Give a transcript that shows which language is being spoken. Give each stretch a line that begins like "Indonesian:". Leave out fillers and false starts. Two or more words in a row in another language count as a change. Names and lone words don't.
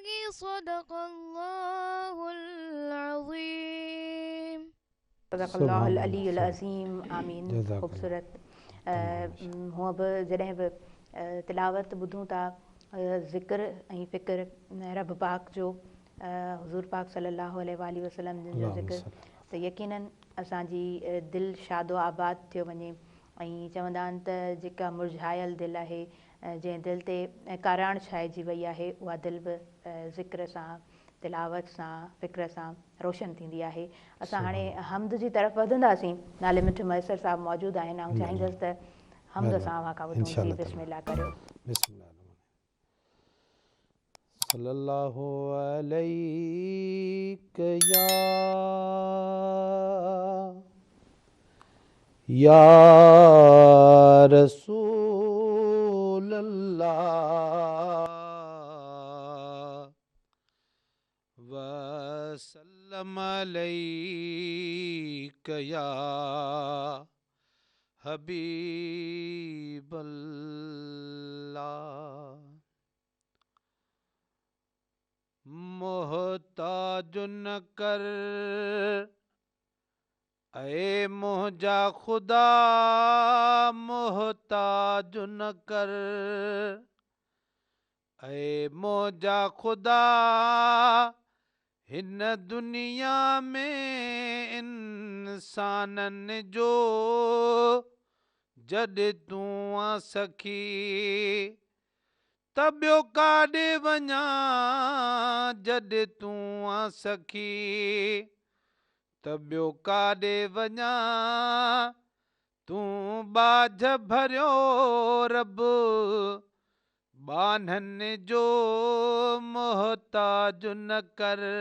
Arabic: صدق الله العظيم. صدق الله العلي العظيم.
Sindhi: आमीन। ख़ूबसूरत। हूअं बि जॾहिं बि तिलावत ॿुधूं था, ज़िक्र ऐं फ़िक्र रब पाक जो, हुज़ूर पाक
Arabic: صلى الله عليه وسلم
Sindhi: जो ज़िक्र, त यकीनन असांजी दिलि शादो आबाद थियो वञे। ऐं चवंदा आहिनि त जेका मुरझायल दिलि आहे, जंहिं दिलि ते काराण छाइजी वई आहे, उहा दिलि बि ज़िक्र सां, तिलावत सां, फ़िक्र सां रोशन थींदी आहे। असां हाणे हमद जी तरफ़ वधंदासीं। नाले मिठो मैसर साहिबु मौजूदु आहिनि ऐं चाहींदसि त हमद सां वाका ॿुधूं। जी बिस्मिल्लाह करियो।
Arabic: صلى الله عليه يا رسول الله وسلم عليك يا حبيب الله.
Sindhi: मोहताज न कर ऐ मुझा खुदा, मोहताज न कर ऐ मुझा खुदा, हिन दुनिया में इंसानन जो जॾहिं तूं आ सखी, त ॿियो काॾे वञा जॾहिं तूं आ सखी, त ॿियो काॾे वञा तूं बाझ भरियो रब बाननि जो मोहताज न कर।